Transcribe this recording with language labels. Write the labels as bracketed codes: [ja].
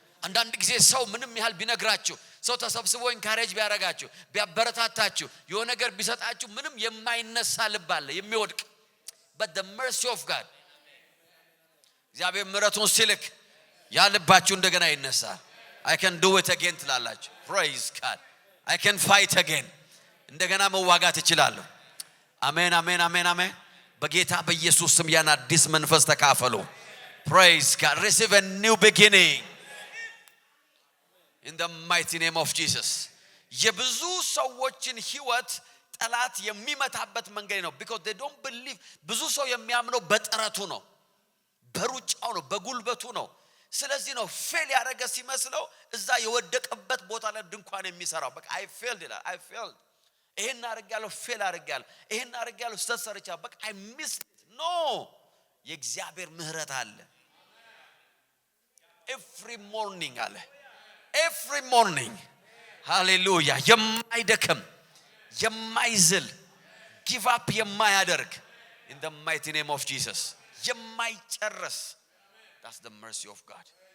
[am] አንዳንድ ጊዜ ሰው ምንም ያህል ቢነግራችሁ ሰው ተሰብስቦ ኢንካሬጅ ቢያረጋችሁ ቢያበረታታችሁ የሆነ ነገር ቢሰጣችሁ ምንም የማይነሳ ልብ አለ የሚወድቅ [en] but the mercy of God [am] እግዚአብሔር ምሕረቱን ሲልክ ያ ልባችሁ እንደገና ይነሳል። [en] I can do it again [am] ትላላችሁ። [en] praise God. I can fight again [am] እንደገና መዋጋት እችላለሁ። አሜን አሜን አሜን አሜን። በጌታ በኢየሱስ ስም ያን አዲስ መንፈስ ተካፈሉ። [en] praise God. receive a new beginning in the mighty name of Jesus. [am] የብዙ ሰዎችን ህይወት ጠላት የሚመታበት መንገድ ነው [en] because they don't believe [am] ብዙ ሰው የሚያምነው በጥረቱ ነው በሩጫው ነው በጉልበቱ ነው። ስለዚህ ነው ፌል ያደረገ ሲመስለው እዛ የወደቀበት ቦታ ላይ ድንኳን የሚሰራው በቃ [en] I failed [am] ይላል I failed ይሄን አርጋለሁ ፌል አርጋለሁ ይሄን አርጋለሁ ስተሰርቻ በቃ [en] I missed it. no [am] የእግዚአብሔር ምህረት አለ [en] every morning አለ every morning hallelujah [am] የማይደከም የማይዝል [en] give up [am] የማያደርግ [en] in the mighty name of Jesus [am] የማይጨርስ [en] that's the mercy of God.